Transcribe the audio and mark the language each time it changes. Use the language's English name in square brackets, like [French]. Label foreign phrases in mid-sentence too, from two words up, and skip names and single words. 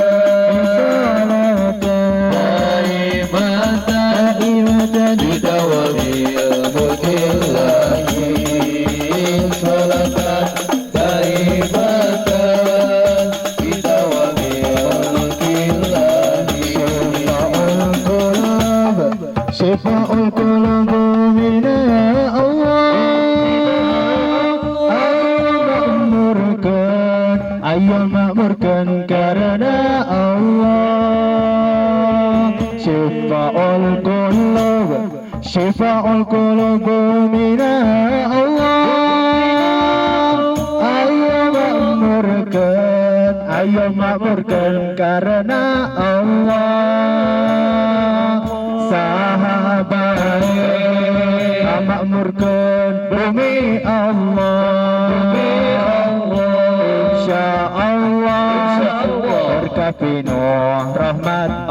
[Arabic] دائمة بدوام ملك الله صلاة دائمة بدوام ملك الله شفاء القلوب من Allah [Indonesian] ma'murkan karena Allah [Arabic] Syifa'ul القلوب من الله [Indonesian] Ayo ma'murkan karena Allah Sahabat ma'murkan bumi Allah [Arabic] إن شاء الله [Indonesian] berkah penuh rahmat